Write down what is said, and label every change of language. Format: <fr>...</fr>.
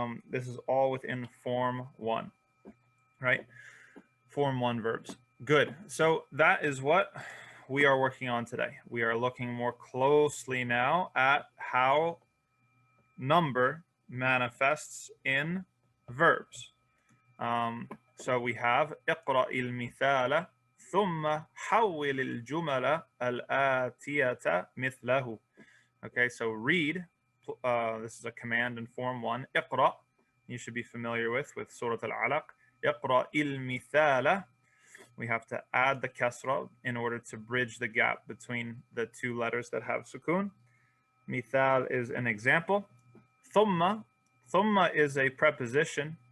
<en>This is all within form 1, right? Form 1 verbs. Good. So that is what we are working on today. We are looking more closely now at how number manifests in verbs. So we have</en> <ar>اقرأ المثال ثم حول الجمل الآتية مثله.</ar> <en>Okay, so read. This is a command in form 1. اقرأ, you should be familiar with Surah Al-Alaq.</en> <ar>اقرأ المثال.</ar> <en>We have to add the kasra in order to bridge the gap between the two letters that have sukun. Mithal is an example. Thumma is a preposition.</en>